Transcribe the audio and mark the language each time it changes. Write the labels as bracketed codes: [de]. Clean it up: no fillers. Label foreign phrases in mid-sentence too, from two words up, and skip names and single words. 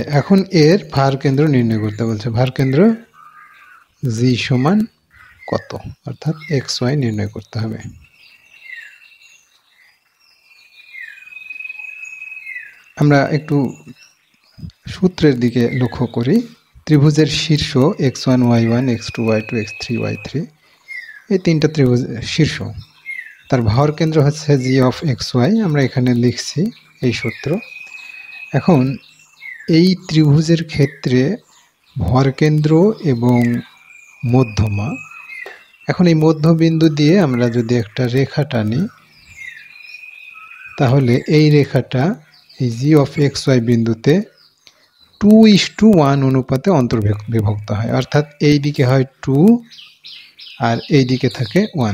[bn] এখন এর ভার কেন্দ্র নির্ণয় করতে বলছে। ভার কেন্দ্র জি সমান কত, অর্থাৎ xy নির্ণয় করতে হবে। আমরা একটু সূত্রের দিকে লক্ষ্য করি। ত্রিভুজের শীর্ষ x1 y1 x2 y2 x3 y3, এই তিনটা ত্রিভুজ শীর্ষ, তার ভর কেন্দ্র হচ্ছে [en] G of xy. [bn] আমরা এখানে লিখছি এই সূত্র। এখন এই ত্রিভুজের ক্ষেত্রে ভর কেন্দ্র এবং মধ্যমা, এখন এই মধ্যবিন্দু দিয়ে আমরা যদি একটা রেখা টানি, তাহলে এই রেখাটা এই [en] G of xy [bn] বিন্দুতে 2:1 অনুপাতে অন্তর্বিভক্ত হয়, অর্থাৎ এই দিকে হয় 2 আর এই দিকে থাকে 1।